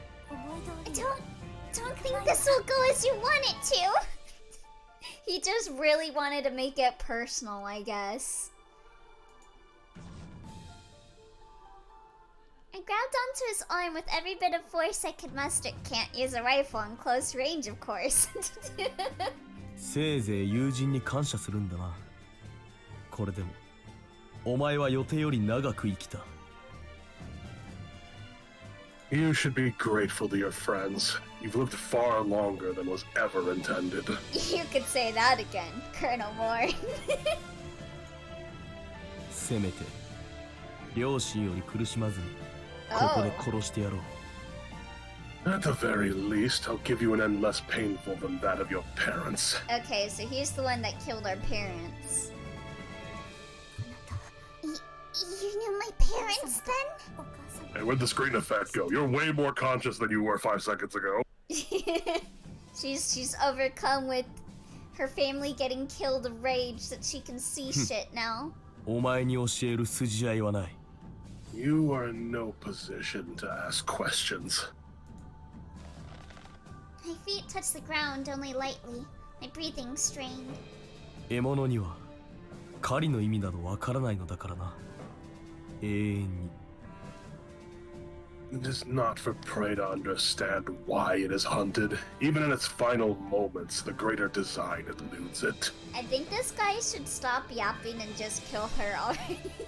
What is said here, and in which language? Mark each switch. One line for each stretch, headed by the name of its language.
English: I don't think this will go as you want it to. He just really wanted to make it personal, I guess. I grabbed onto his arm with every bit of force I could muster. Can't use a rifle in close range, of course.
Japanese: せいぜい友人に感謝するんだな。これでも、お前は予定より長く生きた。
English: You should be grateful to your friends. You've lived far longer than was ever intended. You could say that again, Colonel Moore.
Japanese: せめて、両親より苦しまずに、ここで殺してやろう。
English: At the very least, I'll give you an end less painful than that of your parents. Okay, so he's the one that killed our parents. You knew my parents then? Hey, where'd the screen effect go? You're way more conscious than you were 5 seconds ago. She's overcome with her family getting killed of rage that she can see shit now.
Japanese: お前に教える筋合いはない。
English: You are in no position to ask questions. My feet touched the ground only lightly, my breathing strained.
Japanese: 獲物には狩りの意味などわからないのだからな。永遠に。
English: It is not for prey to understand why it is hunted. Even in its final moments, the greater design eludes it. I think this guy should stop yapping and just kill her already.